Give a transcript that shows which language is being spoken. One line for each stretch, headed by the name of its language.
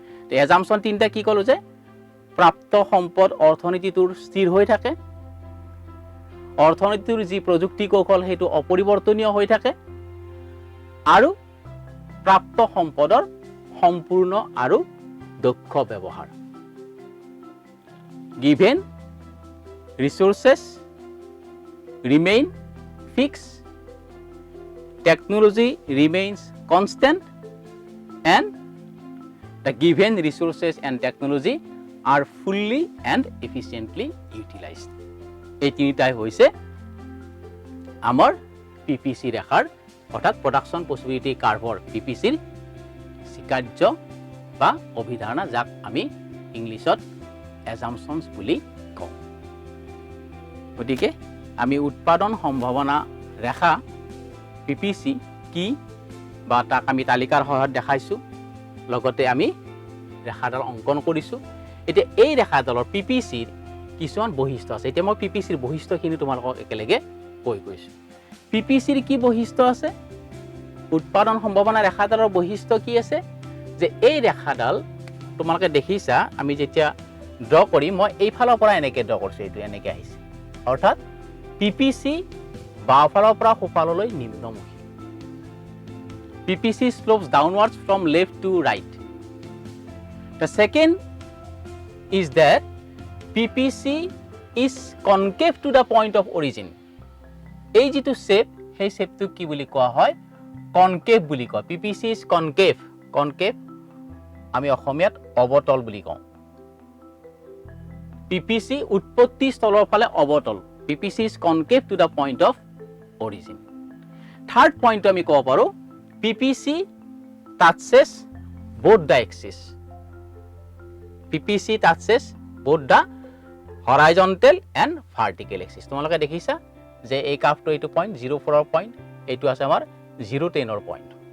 Assamese: তো এজাম্পশ্যন তিনিটা কি ক'লোঁ যে প্ৰাপ্ত সম্পদ অৰ্থনীতিটোৰ স্থিৰ হৈ থাকে, অৰ্থনীতিৰ যি প্ৰযুক্তি কৌশল সেইটো অপৰিৱৰ্তনীয় হৈ থাকে, আৰু প্ৰাপ্ত সম্পদৰ সম্পূৰ্ণ আৰু দক্ষ ব্যৱহাৰ।
English: Given resources remain fixed, technology remains constant, and the given resources and technology are fully and efficiently utilized.
Assamese: এই তিনিটাই হৈছে আমাৰ PPC ৰেখাৰ অৰ্থাৎ প্ৰডাকশ্যন পচিবিলিটি কাৰ্ভৰ PPCৰ স্বীকাৰ্য বা অভিধাৰণা, যাক আমি ইংলিছত এজাম্পশ্যনছ বুলি কওঁ। গতিকে আমি উৎপাদন সম্ভাৱনা ৰেখা PPC কি বা তাক আমি তালিকাৰ সহায়ত দেখাইছোঁ, লগতে আমি ৰেখাডাল অংকন কৰিছোঁ। এতিয়া এই ৰেখাডালৰ PPCৰ কিছুমান বৈশিষ্ট্য আছে। এতিয়া মই PPCৰ বৈশিষ্ট্যখিনি তোমালোকক একেলগে কৈ গৈছোঁ। PPCৰ কি বৈশিষ্ট্য আছে? উৎপাদন সম্ভাৱনা ৰেখাডালৰ বৈশিষ্ট্য কি আছে? যে এই ৰেখাডাল তোমালোকে দেখিছা, আমি যেতিয়া ড্ৰ কৰিম, মই এইফালৰ পৰা এনেকৈ ড্ৰ কৰিছোঁ, এইটো এনেকৈ আহিছে। অৰ্থাৎ PPC বাওঁফালৰ পৰা সোঁফাললৈ নিম্নমুখী।
English: PPC slopes downwards from left to right. The second is that PPC is concave to the point of origin.
Assamese: এই যিটো শেপ, সেই শেপটো কি বুলি কোৱা হয়? কনকেভ বুলি কয়।
English: PPC is concave.
Assamese: কনকেভ আমি অসমীয়াত অৱতল বুলি কওঁ। PPC উৎপত্তি স্থলৰ ফালে অৱতল।
English: PPC is concave to the point of origin.
Assamese: Third পইণ্টটো আমি ক'ব পাৰোঁ,
English: PPC touches both the axis. PPC touches both the horizontal and vertical axis.
Assamese: তোমালোকে দেখিছা যে এই কাৰ্ভটো এইটো পইণ্ট 0,4ৰ পইণ্ট, এইটো আছে আমাৰ 0,10ৰ পইণ্ট।